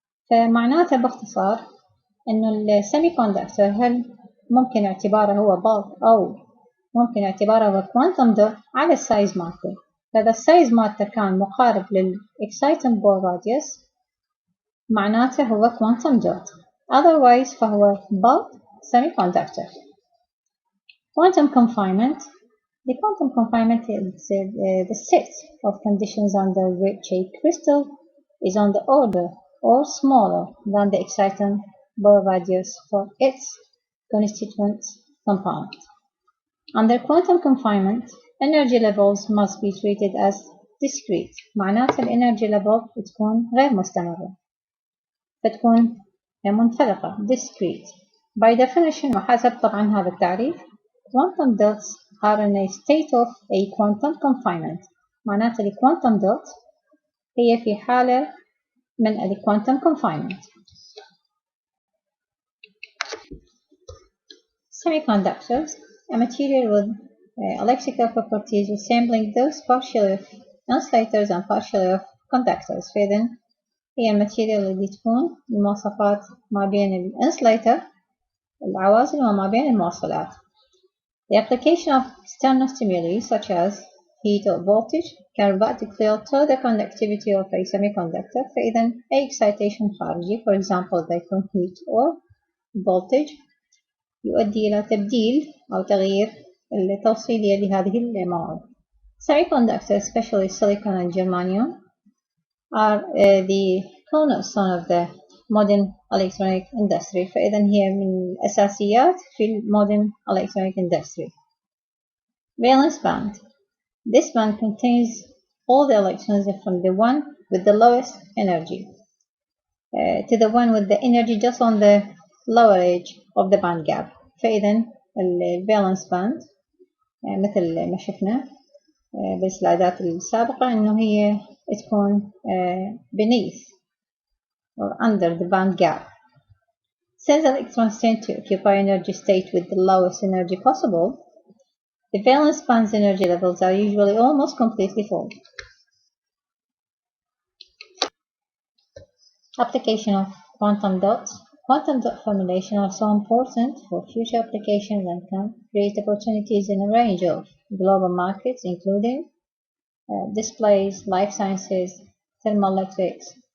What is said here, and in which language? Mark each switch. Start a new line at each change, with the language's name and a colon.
Arabic: فمعناته باختصار إنه السيميكوندكتور هل ممكن اعتباره هو bulk أو ممكن اعتباره هو quantum dot على السايز مالته. فإذا السايز مالته كان مقارب للإكسايتن بور راديوس معناته هو quantum dot.
English: Otherwise
Arabic: فهو
English: bulk semiconductor. Quantum confinement. The quantum confinement is the set of conditions under which a crystal is on the order or smaller than the exciton Bohr radius for its constituent component. Under quantum confinement, energy levels must be treated as discrete.
Arabic: معناته الانرجي level بتكون غير مستمرة، بتكون منفلقة discrete.
English: By definition
Arabic: وحسب طبعا هذا التعريف
English: quantum dots are in a state of a quantum confinement.
Arabic: معناته quantum dot هي في حالة من quantum confinement.
English: Semiconductors, a material with electrical properties resembling those partially of insulators and partially of conductors.
Arabic: فإذن هي الماتيريال اللي تكون المواصفات ما بين الانسulator العوازل وما بين الموصلات.
English: The application of external stimuli such as heat or voltage can radically alter the conductivity of a semiconductor.
Arabic: فإذن أي excitation خارجي
English: for example they can heat or voltage
Arabic: يؤدي إلى تبديل أو تغيير التوصيلية لهذه المواد.
English: Semiconductors, especially silicon and germanium, are the cornerstone of the modern electronic industry.
Arabic: فإذن هي من الأساسيات في
English: modern electronic industry. Valence band. This band contains all the electrons from the one with the lowest energy to the one with the energy just on the lower edge of the band gap.
Arabic: فإذن الفالنس باند مثل ما شفنا بالسلايدات السابقة إنه هي تكون
English: beneath or under the band gap. Since electrons tend to occupy energy state with the lowest energy possible, the valence band's energy levels are usually almost completely full. Application of quantum dots. Quantum dot formulation are so important for future applications and can create opportunities in a range of global markets, including displays, life sciences, thermoelectrics,